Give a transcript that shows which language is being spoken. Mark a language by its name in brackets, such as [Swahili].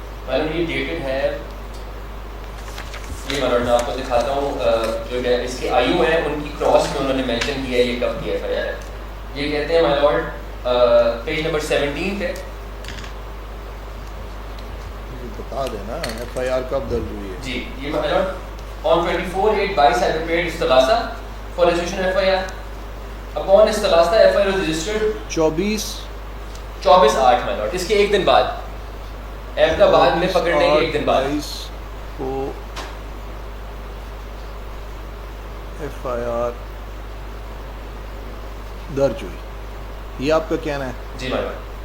[Urdu] Madam یہ dated ہے, یہ میں آپ کو دکھاتا ہوں جو اس کے آئی او ہیں ان کی کراس میں انہوں نے مینشن کیا ہے یہ کب کی ایف آئی آر ہے. یہ کہتے ہیں مائی لارڈ پیج نمبر 17 پہ. بتا دینا ایف آئی آر کب درج ہوئی ہے. جی یہ [English] My lord on 24/8/22 I prepared استغاثہ for registration FIR. Upon استغاثہ FIR was registered 24/8 my lord. [Urdu] اس کے ایک دن بعد ایبٹ آباد میں پکڑنے کے ایک دن بعد کو ایف آئی آر درج ہوئی. یہ آپ کا کہنا ہے. جی مائی لارڈ.